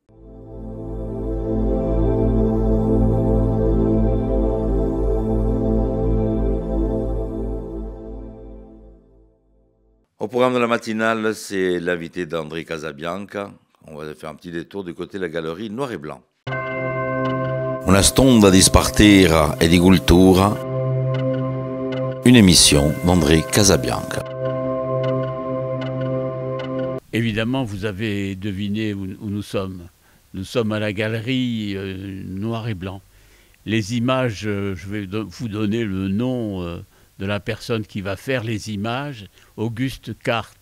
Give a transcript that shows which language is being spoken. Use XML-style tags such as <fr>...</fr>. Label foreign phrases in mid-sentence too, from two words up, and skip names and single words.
<fr>Au programme de la matinale, c'est l'invité d'André Casabianca. On va faire un petit détour du côté de la galerie Noir et Blanc.</fr> <co>Una stonda di spartera e di cultura,</co> <fr>une émission d'André Casabianca. Évidemment, vous avez deviné où nous sommes. Nous sommes à la galerie Noir et Blanc. Les images, je vais vous donner le nom de la personne qui va faire les images, Auguste Carte.</fr>